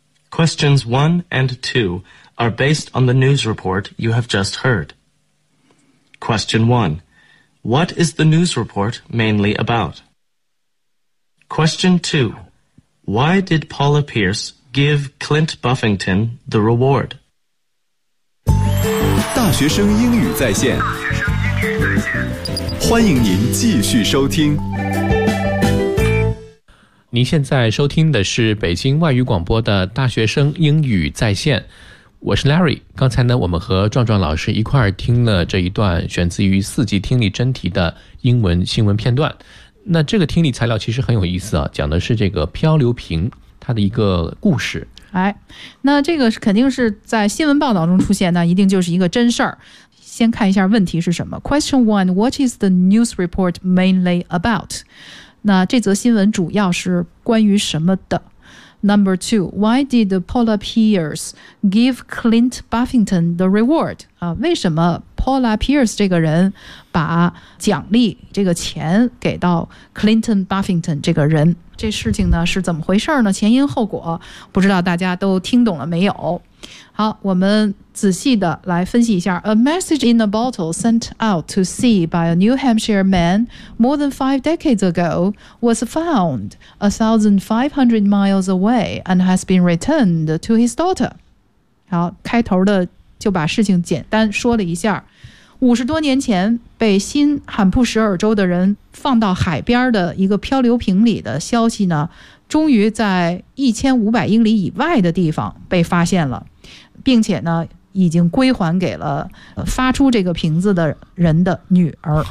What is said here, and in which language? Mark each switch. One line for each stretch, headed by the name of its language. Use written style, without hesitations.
English: Questions 1 and 2 are based on the news report you have just heard. Question 1. What is the news report mainly about? Question 2. Why did Paula Pierce give Clint Buffington the reward?
Chinese: 大学生英语在线，欢迎您继续收听。您现在收听的是北京外语广播的大学生英语在线，我是 Larry。刚才呢，我们和壮壮老师一块儿听了这一段选自于四级听力真题的英文新闻片段。那这个听力材料其实很有意思啊，讲的是这个漂流瓶它的一个故事。哎，那这个肯定是在新闻报道中出现，那一定就是一个真事儿。先看一下问题是什么。
English: Question one, what is the news report mainly about?
Chinese: 那这则新闻主要是关于什么的？
English: Number two, why did Paula Pierce give Clint Buffington the reward?
Chinese: 啊，为什么 Paula Pierce 这个人把奖励这个钱给到 Clinton Buffington 这个人？这事情呢是怎么回事呢？前因后果不知道大家都听懂了没有。好，我们仔细的来分析一下。
English: A message in a bottle sent out to sea by a New Hampshire man more than five decades ago was found 1,500 miles away and has been returned to his daughter.
Chinese: 好，开头的就把事情简单说了一下。五十多年前被新罕布什尔州的人放到海边的一个漂流瓶里的消息呢，终于在1500英里以外的地方被发现了，并且呢已经归还给了发出这个瓶子的人的女儿。